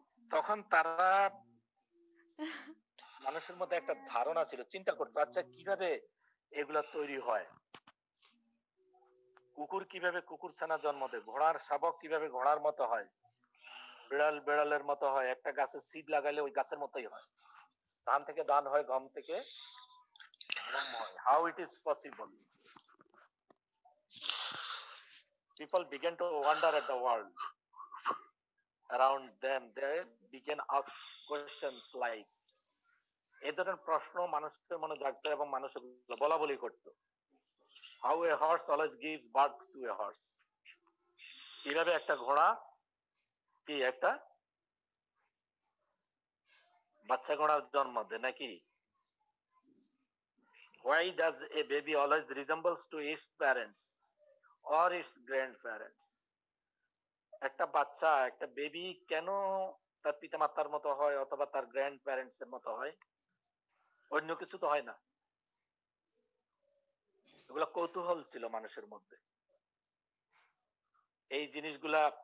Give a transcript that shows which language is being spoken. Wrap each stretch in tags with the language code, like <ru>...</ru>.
<bn>তখন তারা মানুষের মধ্যে একটা ধারণা ছিল, চিন্তা করতো আচ্ছা কিভাবে এগুলা তৈরি হয়, কুকুর কিভাবে কুকুর ছানা জন্ম দেয়, ঘোড়ার শাবক কিভাবে ঘোড়ার মতো হয়, বিড়াল বিড়ালের মতো হয়, একটা গাছের সিড লাগাইলে ওই গাছের মতোই হয়, ধান থেকে ধান হয়, গম থেকে গম হয়।</bn> <en>How it is possible? People began to wonder at the world around them. They began ask questions like,</en> <bn>এই ধরনের প্রশ্ন মানুষের মনে জাগতো এবং মানুষ বলা বলি করতো।</bn> <en>How a horse always gives birth to a horse?</en> <bn>কিভাবে একটা ঘোড়া কি একটা বাচ্চা ঘোড়ার জন্ম দেয় নাকি?</bn> <en>Why does a baby always resembles to its parents or its grandparents?</en> <bn>একটা বাচ্চা, একটা বেবি কেন তার পিতামাতার মতো হয় অথবা তার গ্র্যান্ড প্যারেন্টস এর মতো হয়, অন্য কিছু তো হয় না। এগুলো কৌতূহল ছিল মানুষের মধ্যে। এই জিনিসগুলা</bn>